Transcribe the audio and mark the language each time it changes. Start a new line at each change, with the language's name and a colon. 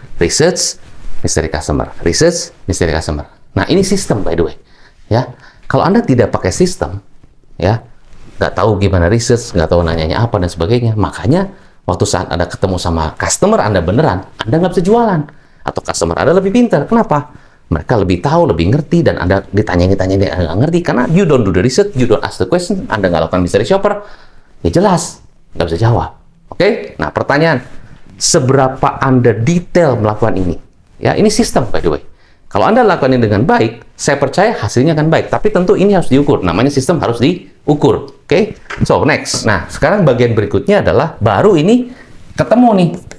English: Research, mystery customer. Research, mystery customer.
Indonesian: Nah, ini sistem
English: by the way.
Indonesian: Ya. Kalau Anda tidak pakai sistem, ya, nggak tahu gimana research, nggak tahu nanyanya apa dan sebagainya, makanya Waktu saat Anda ketemu sama customer Anda beneran, Anda nggak bisa jualan. Atau customer Anda lebih pintar. Kenapa? Mereka lebih tahu, lebih ngerti, dan Anda ditanya dia nggak ngerti.
English: Karena you don't do the research, you don't ask the question,
Indonesian: Anda nggak lakukan mystery shopper, ya jelas, nggak bisa jawab. Oke? Nah, pertanyaan, seberapa Anda detail melakukan ini? Ya, ini sistem,
English: by the way.
Indonesian: Kalau Anda lakukan ini dengan baik, saya percaya hasilnya akan baik. Tapi tentu ini harus diukur. Namanya sistem harus diukur. Oke?
English: So, next.
Indonesian: Nah, sekarang bagian berikutnya adalah baru ini ketemu nih.